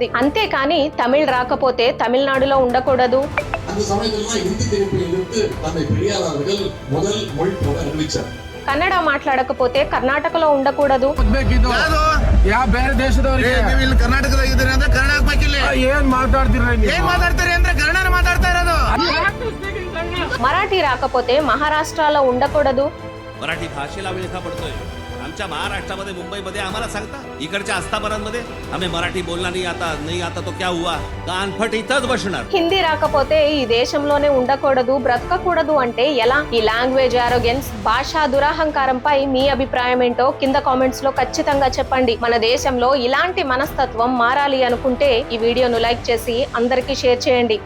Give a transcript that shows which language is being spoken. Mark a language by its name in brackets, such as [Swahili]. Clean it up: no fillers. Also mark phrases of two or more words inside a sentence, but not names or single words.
[Telugu] అంతేకాని తమిళ్ రాకపోతే తమిళనాడులో ఉండకూడదు, కన్నడ మాట్లాడకపోతే కర్ణాటకలో ఉండకూడదు, మరాఠీ రాకపోతే మహారాష్ట్రలో ఉండకూడదు. [Marathi] मराठी भाषेला विळखा पडतोय. आमच्या महाराष्ट्रामध्ये मुंबईमध्ये आम्हाला सांगता, इकडच्या आस्थापनांमध्ये [Hindi] हमें मराठी बोलना नहीं आता तो क्या हुआ? [Marathi] कानफट इथंच बसणार. [Telugu] హిందీ రాకపోతే ఈ దేశంలోనే ఉండకూడదు, బ్రతకకూడదు అంటే ఎలా? ఈ [English] language arrogance, [Telugu] భాషా దురహంకారంపై మీ అభిప్రాయం ఏంటో కింద కామెంట్స్ లో ఖచ్చితంగా చెప్పండి. మన దేశంలో ఇలాంటి మనస్తత్వం మారాలి అనుకుంటే ఈ వీడియోను లైక్ చేసి అందరికీ షేర్ చేయండి.